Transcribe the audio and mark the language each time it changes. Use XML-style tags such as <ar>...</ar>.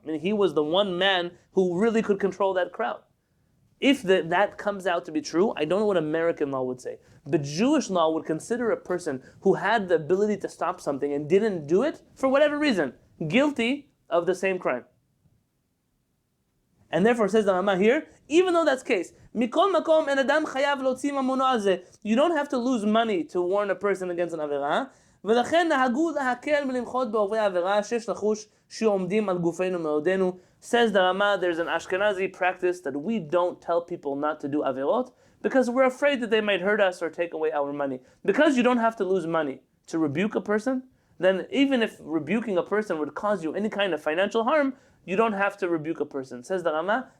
<en>I mean, he was the one man who really could control that crowd. If that comes out to be true, I don't know what American law would say, but Jewish law would consider a person who had the ability to stop something and didn't do it, for whatever reason, guilty of the same crime. And therefore, says the Rama here, even though that's the case,</en> <he>mikol makom en adam chayav lotzi mamono al zeh.</he> <en>You don't have to lose money to warn a person against an avera.</en> <he>ולכן נהגו להקל מלמחות בעוברי עבירה שיש לחוש שעומדים על גופנו מעודנו.</he> <en>Says the Rama, there's an Ashkenazi practice that we don't tell people not to do averot because we're afraid that they might hurt us or take away our money. Because you don't have to lose money to rebuke a person, then even if rebuking a person would cause you any kind of financial harm, you don't have to rebuke a person, says the Rama.</en>